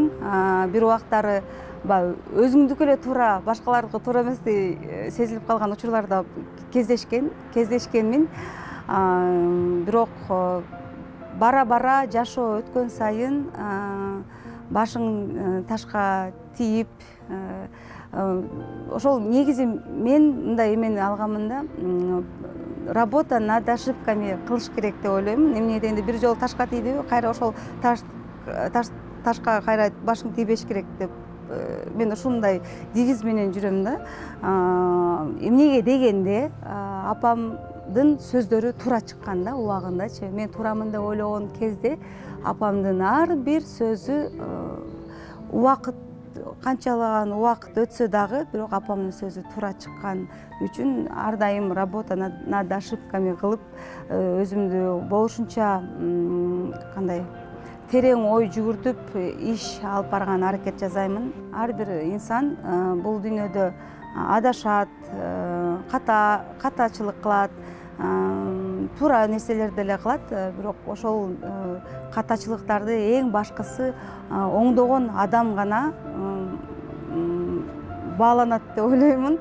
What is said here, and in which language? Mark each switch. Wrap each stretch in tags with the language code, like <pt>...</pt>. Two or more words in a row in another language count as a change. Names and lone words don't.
<ky>Бир убактары өзүңдүкү эле туура, башкалардыкы туура эместей сезилип калган учурларда кездешкенмин. Бирок бара жашоо өткөн сайын башың ташка тийип, ошол негизи мен мындай эмени алганмын да,</ky> <ru>работа над ошибками</ru> <ky>кылыш керек деп ойлоймун. Эмне дегенде бир жолу ташка тийдиби, кайра ошол ташка кайра башың тийбеш керек деп мен ушундай девиз менен жүрөм да. Эмнеге дегенде апамдын сөздөрү туура чыккан да, убагындачы. Мен туурамын деп ойлогон кезде апамдын ар бир сөзү убакыт канчалаган убакыт өтсө дагы, бирок апамдын сөзү туура чыккан үчүн ар дайым</ky> <ru>работа над ошибками</ru> <ky>кылып, өзүмдү болушунча кандай терең ой жүгүртүп иш алып барган аракет жасаймын. Ар бир инсан бул дүйнөдө адашат, катачылык кылат, туура нерселерди эле кылат, бирок ошол катачылыктарды эң башкысы оңдогон адам гана бааланат деп ойлоймун.</ky>